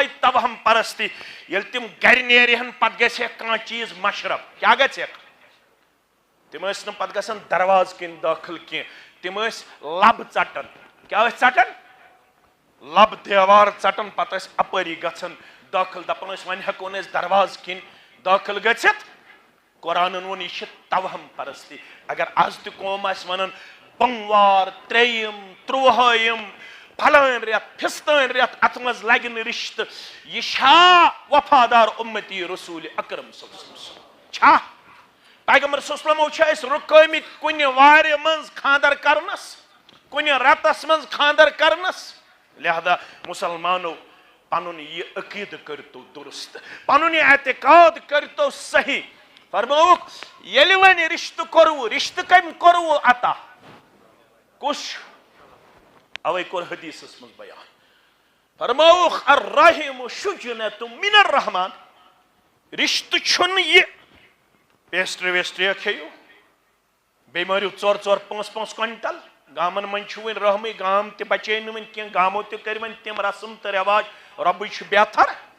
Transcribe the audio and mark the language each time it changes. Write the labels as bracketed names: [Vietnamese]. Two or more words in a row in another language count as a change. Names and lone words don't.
[Kashmiri] توہم پرستی ییٚلہِ تِم گرِ نیرِہن پتہٕ گژھِ کانٛہہ چیٖز مشرف کیٛاہ گژھٮ۪کھ تِم ٲسۍ نہٕ پتہٕ گژھان دروازٕ کِنۍ دٲخل کینٛہہ تِم ٲسۍ لب ژٹان کیٛاہ ٲسۍ ژٹان لب دیوار ژٹان پتہٕ ٲسۍ اپٲری گژھان دٲخل دپان ٲسۍ وۄنۍ ہٮ۪کو نہٕ أسۍ دروازٕ کِنۍ دٲخل گٔژھِتھ قرآنن ووٚن یہِ چھِ توہم پرستی اگر آز تہِ قوم آسہِ ونان بۄموار ترٛیٚیِم تُرٛوٲہِم پھلٲنۍ رٮ۪تھ فِستٲنۍ رٮ۪تھ اتھ منٛز لگہِ نہٕ رشتہٕ یہِ چھا وفادار اُمتی رسول اکرم [Arabic] صلی اللہ علیہ وسلم [Kashmiri] چھا پیغمبر [Arabic] صلی اللہ علیہ وسلمو [Kashmiri] چھِ أسۍ رُکٲمٕتۍ کُنہِ وارِ منٛز خانٛدر کرنس کُنہِ رٮ۪تس منٛز خانٛدر کرنس لہذا مُسلمانو پنُن یہِ عقیٖدٕ کٔرتو درست پنُن یہِ اعتقاد کٔرتو صحیح فرمووُکھ ییٚلہِ وۄنۍ رشتہٕ کوٚروٕ رشتہٕ کٔمۍ کوٚروٕ عطا کُس چھُ اوے کوٚر حدیثس منٛز بیان فرمووُکھ [Arabic] الرحم شجنۃ من الرحمان [Kashmiri] رشتہٕ چھُنہٕ یہِ پیسٹری ویسٹری کھیٚیِو بیٚیہِ مٲرِو 4 5 کوینٹل گامن منٛز چھُ وۄنۍ رحمٕے گام تہِ بچے نہٕ وۄنۍ کینٛہہ گامو تہِ کٔرۍ وۄنۍ تِم رسم تہٕ رٮ۪واج رۄبٕے چھُ بہتر